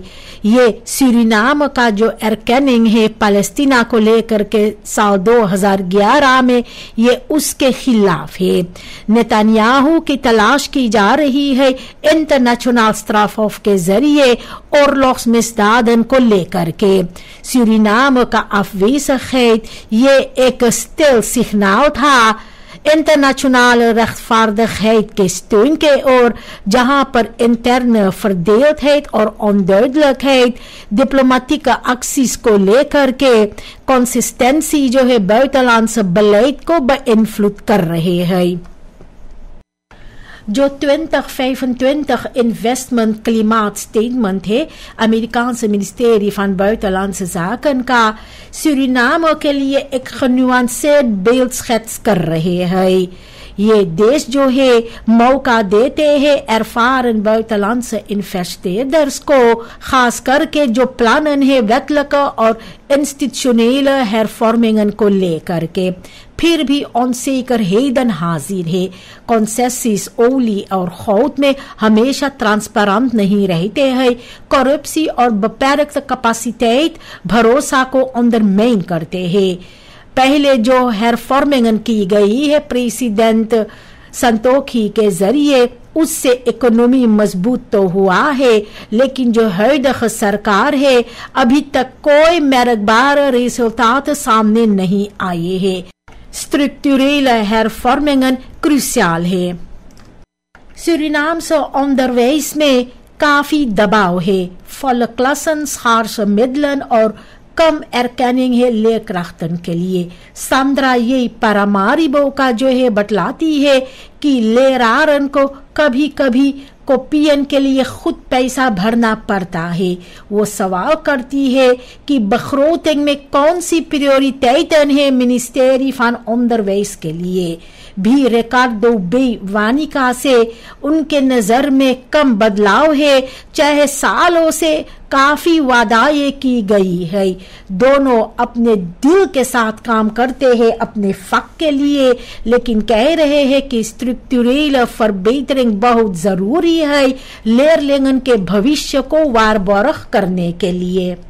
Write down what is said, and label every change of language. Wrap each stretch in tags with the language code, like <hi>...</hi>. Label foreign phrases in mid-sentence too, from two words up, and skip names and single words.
<hns>ये सूरीनाम का जो erkenning है पैलेस्टीना को लेकर के साल 2011 में ये उसके खिलाफ है. नेतन्याहू की तलाश की जा रही है</hns> <nl>internationaal strafhof</nl> <hns>के जरिए oorlogsmisdaden को लेकर के. सूरीनाम का afwezigheid ये एक</hns> <nl>stil signaal</nl> <hns>था</hns> <nl>internationale rechtvaardigheid</nl> <hns>के steun के ओर, जहां पर</hns> <nl>interne verdeeldheid</nl> <hns>और</hns> <nl>onduidelijkheid diplomatieke acties</nl> <hns>को लेकर के consistentie जो है</hns> <nl>buitenlandse beleid</nl> <hns>को beïnvloed कर रहे हैं. जो 2025 इन्वेस्टमेंट क्लाइमेट स्टेटमेंट है</hns> <nl>Amerikaanse ministerie van Buitenlandse Zaken</nl> <hns>का सूरीनाम के लिए एक</hns> <nl>genuanceerd beeld schets</nl> <hns>कर रहे हैं. ये देश जो है मौका देते हैं</hns> <nl>ervaren buitenlandse investeerders</nl> <hns>को, खास करके जो plannen है wettelijke और</hns> <nl>institutionele hervormingen</nl> <hns>को लेकर के. फिर भी onzekerheden हाजिर है.</hns> <nl>concessies olie</nl> <hns>और goud में हमेशा ट्रांसपेरेंट नहीं रहते हैं. करप्सी और</hns> <nl>beperkte capaciteit</nl> <hns>भरोसा को अंडरमाइन करते हैं. पहले जो hervormingen की गई है प्रेसिडेंट संतोखी के जरिए उससे इकोनॉमी मजबूत तो हुआ है, लेकिन जो huidige सरकार है अभी तक कोई</hns> <nl>merkbare resultaten</nl> <hns>सामने नहीं आए हैं. स्ट्रक्चरल hervormingen क्रूशियल है.</hns> <nl>Surinaamse onderwijs</nl> <hns>में काफी दबाव है.</hns> <nl>volle klassen, schaarse middelen</nl> <hns>और कम erkenning है leerkrachten के लिए. सांद्रा ये पारामारिबो का जो है बतलाती है कि लेरारन को कभी कभी कॉपियन के लिए खुद पैसा भरना पड़ता है. वो सवाल करती है कि begroting में कौन सी prioriteiten है</hns> <nl>ministerie van onderwijs</nl> <hns>के लिए. भी रिकार्डो वानिका से उनके नजर में कम बदलाव है, चाहे सालों से काफी वादाएं की गई है. दोनों अपने दिल के साथ काम करते हैं अपने फक के लिए, लेकिन कह रहे हैं कि स्ट्रक्चरल verbetering बहुत जरूरी है leerlingen के भविष्य को waarborg करने के लिए.</hns>